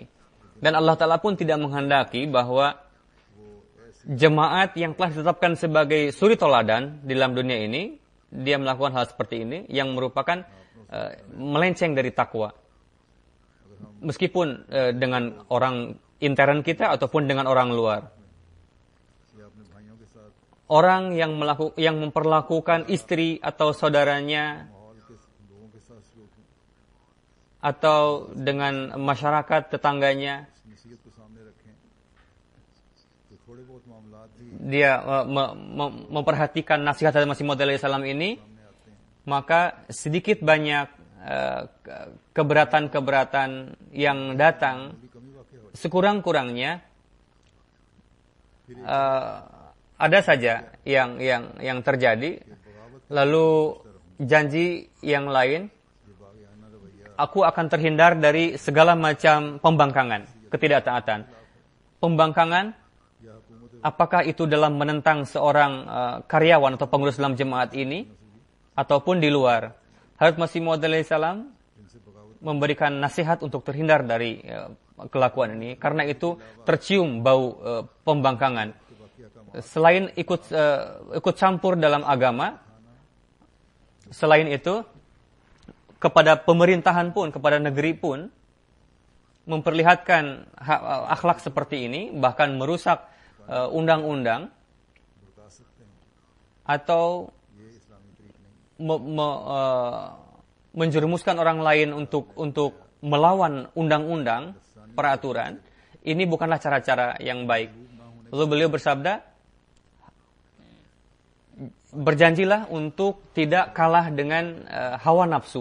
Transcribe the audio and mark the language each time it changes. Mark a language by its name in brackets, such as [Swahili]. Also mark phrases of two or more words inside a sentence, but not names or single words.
[Indonesian] Dan Allah Ta'ala pun tidak menghendaki bahwa jemaat yang telah ditetapkan sebagai suri toladan di dalam dunia ini, dia melakukan hal seperti ini, yang merupakan melenceng dari takwa. Meskipun dengan orang intern kita ataupun dengan orang luar. [Urdu] یا اپنے بھائیوں کے ساتھ [Indonesian] Orang yang memperlakukan istri atau saudaranya [Urdu] ماحول کے لوگوں کے ساتھ سلوک میں [Indonesian] atau dengan masyarakat tetangganya, [Urdu] نصیحت کو سامنے رکھیں تو تھوڑے بہت معاملات بھی [Indonesian] dia memperhatikan nasihat Hadrat Masih Maud alaihissalam ini, maka sedikit banyak keberatan-keberatan yang datang, [Urdu] کمی واقع ہو [Indonesian] sekurang-kurangnya ada saja yang terjadi. Lalu janji yang lain, [Urdu] یہ باغیانہ رویہ [Indonesian] aku akan terhindar dari segala macam pembangkangan, ketidaktaatan. Pembangkangan, [Urdu] یا حکومت [Indonesian] apakah itu dalam menentang seorang karyawan atau pengurus dalam jemaat ini, ataupun di luar. Hadrat Masih Maud alaihissalam [Urdu] جن سے بغاوت [Indonesian] memberikan nasihat untuk terhindar dari kelakuan ini. Karena itu tercium bau pembangkangan. Selain ikut campur dalam agama, selain itu kepada pemerintahan pun, kepada negeri pun, memperlihatkan akhlak seperti ini, bahkan merusak undang-undang [Urdu] بتا سکتے ہیں [Indonesian] atau [Urdu] یہ اسلامی طریق نہیں [Indonesian] menjerumuskan orang lain untuk melawan undang-undang, peraturan. Ini bukanlah cara-cara yang baik. Lalu beliau bersabda, berjanjilah untuk tidak kalah dengan hawa nafsu.